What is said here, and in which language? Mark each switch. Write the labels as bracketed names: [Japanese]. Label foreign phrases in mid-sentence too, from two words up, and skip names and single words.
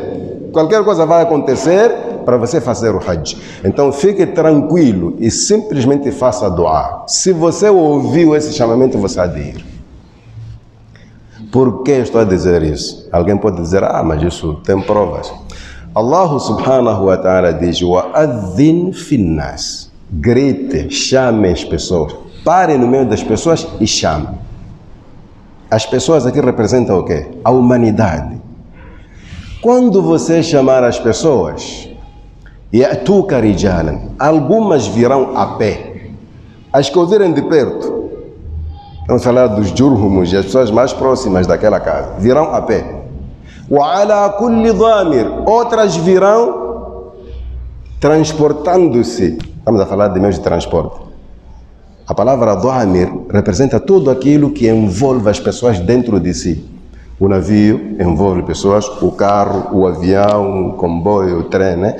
[Portuguese] Qualquer coisa vai acontecer para você fazer o Hajj. Então fique tranquilo e simplesmente faça dua. Se você ouviu esse chamamento, você há de ir. Por que estou a dizer isso? Alguém pode dizer: mas isso tem provas. Allah [Arabic] سبحانه وتعالى [Portuguese] diz: [Arabic] وَأَذِّنْ فِي النَّاسِ. [Portuguese] Grite, chame as pessoas. Pare no meio das pessoas e chame. As pessoas aqui representam o quê? A humanidade. Quando você chamar as pessoas, [Arabic] يَأْتُوكَ رِجَالًا, [Portuguese] algumas virão a pé. As que ouvirem de perto, vamos falar dos jurhumos e as pessoas mais próximas daquela casa, virão a pé. [Arabic] وَعَلَى كُلِّ ضَامِرٍ, [Portuguese] outras virão transportando-se. Estamos a falar de meios de transporte. A palavra dhamir representa tudo aquilo que envolve as pessoas dentro de si. O navio envolve pessoas, o carro, o avião, o comboio, o trem, né?